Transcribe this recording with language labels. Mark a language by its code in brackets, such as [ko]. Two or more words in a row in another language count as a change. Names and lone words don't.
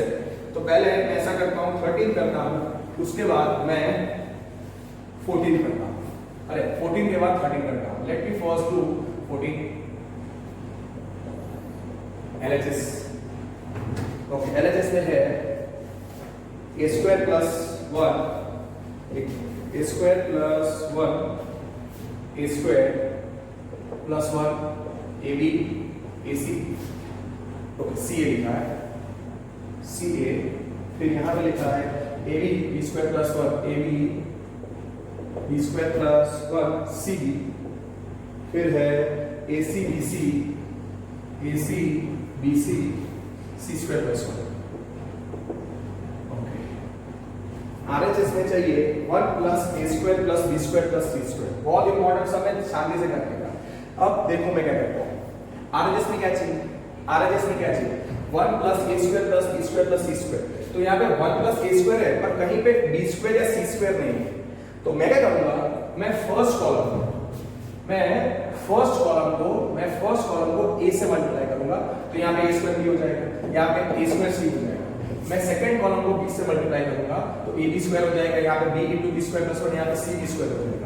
[hi] तो पहले मैं ऐसा करता हूं 13 करता हूं, उसके बाद मैं 14 करता हूँ, अरे 14 के बाद 13 करता हूँ। [en] Let me first do 14 LHS. ओके, LHS [hi] में है [en] a square plus 1 a square plus 1 a square plus 1 AB AC। ओके, CA [hi] लिखा है [en] CA, [hi] फिर यहाँ पे लिखा है [en] AB B square plus 1 AB B square plus 1 CB, [hi] फिर है [en] AC BC AC BC C square plus 1। ओके, RHS [hi] में चाहिए [en] 1 plus A square plus B square plus C square। [hi] बहुत इंपॉर्टेंट सब है, शांति से करने का। अब देखो मैं क्या करता हूँ, RHS में क्या चाहिए, RHS में क्या चाहिए [en] 1 plus A square plus B square plus C square। [hi] तो यहाँ पे [en] 1 plus A square [hi] है, पर कहीं पे [en] B square [hi] या [en] C square [hi] नहीं है। तो मैं क्या करूंगा, मैं [en] first column [hi] को A से मल्टीप्लाई करूंगा, तो यहाँ पे [en] A square B [hi] हो जाएगा, यहाँ पे [en] A square C [hi] हो जाएगा। मैं [en] second column [hi] को B से मल्टीप्लाई करूंगा, तो [en] AB square [hi] हो जाएगा, यहाँ पे [en] B into B square plus 1, [hi] यहाँ पे [en] CB square [hi] हो जाएगा।